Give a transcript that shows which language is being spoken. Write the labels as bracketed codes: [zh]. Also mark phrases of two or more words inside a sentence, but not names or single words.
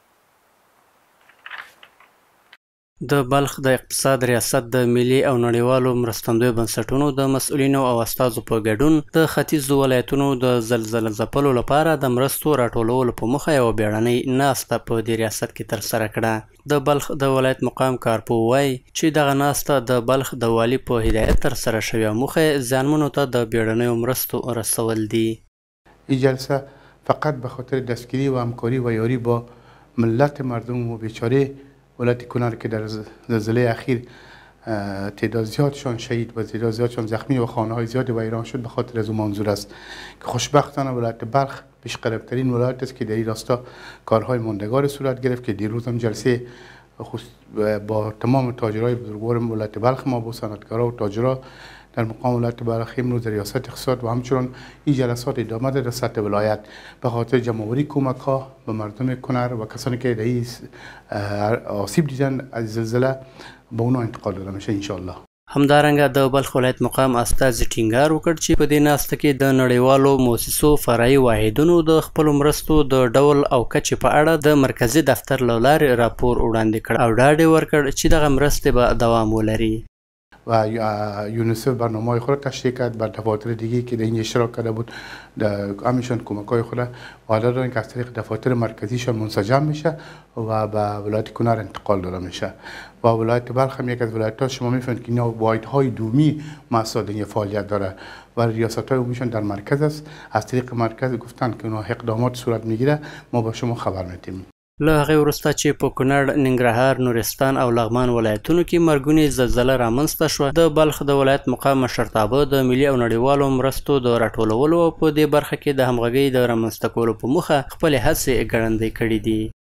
[ps] د بلخ د اقتصاد ریاست د ملي او نړیوالو مرستندویو بنسټونو د مسؤلینو او استازو په ګډون د ختیځو ولایتونو د زلزله ځپلو لپاره د مرستو راټولولو په موخه یوه بیړنۍ ناسته په دې ریاست کې ترسره کړه. د بلخ د ولایت مقام کارپو وایي چې دغه ناسته د بلخ د والي په هدایت ترسره شوې، موخه یې زیانمنو ته د بیړنیو مرستو رسول دي. [fa] این جلسه فقط به خاطر دستگیری و همکاری و یاری با ملت مردم و بیچاره ولایت کنر که در زلزله اخیر تعداد زیادشان شهید و تعداد زیادشان زخمی و خانه های زیادی ویران شد، به خاطر از اون منظور است که خوشبختانه ولایت بلخ پیشقربترین ولایت است که در این راستا کارهای ماندگار صورت گرفت که دیروز هم جلسه با تمام تاجرای بزرگوار ولایت بلخ ما با صنعتگرا و تاجرا در مقام ولایت بلخ امروز ریاست اقتصاد و همچنان این جلسات ادامه داده در سطح ولایت به خاطر جمع‌آوری کمک ها به مردم کنر و کسانی که در این آسیب دیدن از زلزله به اونا انتقال داده میشه [ar] ان شاء الله. [ps] همدارنګه د بلخ ولایت مقام استازي ټینګار وکړ چې په دې ناسته کې د نړیوالو موسسو فرعي واحدونو د خپلو مرستو د ډول او کچې په اړه د مرکزي دفتر له لارې راپور وړاندې کړ او ډاډ یې ورکړ چې دغه مرستې به دوام ولري. [fa] و یونیسف برنامه خود تشریح کرد بر دفاتر دیگه که در این اشتراک کرده بود همیشون کمک های خود حالا دارن که از طریق دفاتر مرکزیشان منسجم میشه و به ولایت کنر انتقال داده میشه و ولایت بلخ هم یک از ولایت ها شما میفهمید که اینا واحد های دومی مسائل این فعالیت داره و ریاست های عمومیشون در مرکز است. از طریق مرکز گفتن که اونا اقدامات صورت میگیره ما به شما خبر میدیم. [ps] له هغې وروسته چې په کونړ، ننګرهار، نورستان او لغمان ولایتونو کې مرګونې زلزله رامنځته شوه، د بلخ د ولایت مقام مشرتابه د ملي او نړیوالو مرستو د راټولولو او په دې برخه کې د همغږۍ د رامنځته کولو په موخه خپلې هڅې ګړندۍ کړي دي.